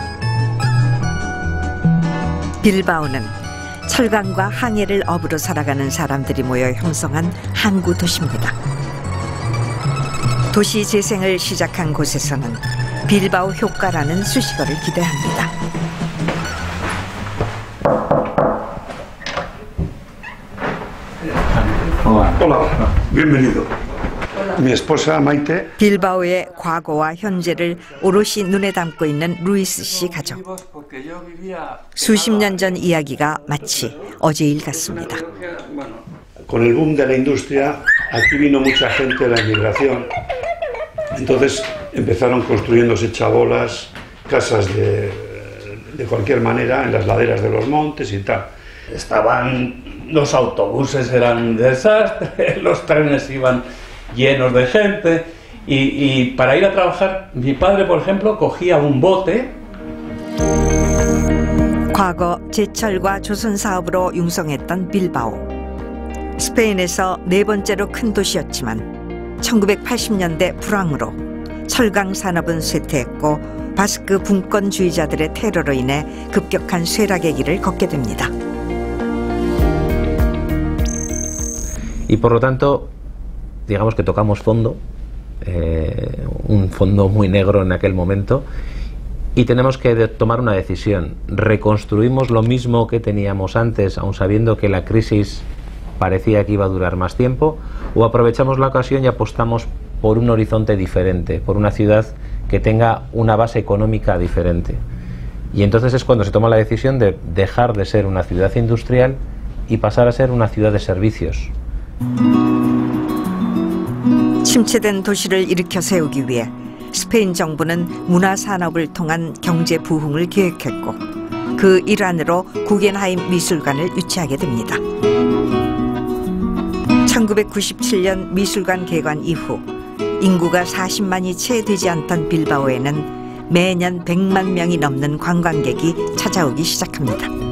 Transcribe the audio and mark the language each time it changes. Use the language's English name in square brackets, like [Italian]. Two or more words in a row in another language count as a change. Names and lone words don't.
[Korean] 빌바오는 철강과 항해를 업으로 살아가는 사람들이 모여 형성한 항구 도시입니다. 도시 재생을 시작한 곳에서는 빌바오 효과라는 수식어를 기대합니다. [Spanish] Hola, bienvenido. Mi esposa Maite. [Korean] 빌바오의 과거와 현재를 오롯이 눈에 담고 있는 루이스 씨 가족. 수십 년 전 이야기가 마치 어제 일 같습니다. [Spanish] Con el boom de la industria, aquí vino mucha gente de la inmigración. Entonces empezaron construyéndose chabolas, casas de cualquier manera en las laderas de los montes y tal. Los autobuses eran un desastre, los trenes iban llenos de gente y para ir a trabajar mi padre, por ejemplo, cogía un bote. [Korean] 과거 제철과 조선 사업으로 융성했던 빌바오. 스페인에서 네 번째로 큰 도시였지만 1980년대 불황으로 철강 산업은 쇠퇴했고 바스크 분권주의자들의 테러로 인해 급격한 쇠락의 길을 걷게 됩니다. [Spanish] Y por lo tanto, digamos que tocamos fondo, un fondo muy negro en aquel momento, y tenemos que tomar una decisión. ¿Reconstruimos lo mismo que teníamos antes, aun sabiendo que la crisis parecía que iba a durar más tiempo, o aprovechamos la ocasión y apostamos por un horizonte diferente, por una ciudad que tenga una base económica diferente? Y entonces es cuando se toma la decisión de dejar de ser una ciudad industrial y pasar a ser una ciudad de servicios. [Korean] 침체된 도시를 일으켜 세우기 위해 스페인 정부는 문화산업을 통한 경제 부흥을 계획했고 그 일환으로 구겐하임 미술관을 유치하게 됩니다. 1997년 미술관 개관 이후 인구가 40만이 채 되지 않던 빌바오에는 매년 100만 명이 넘는 관광객이 찾아오기 시작합니다.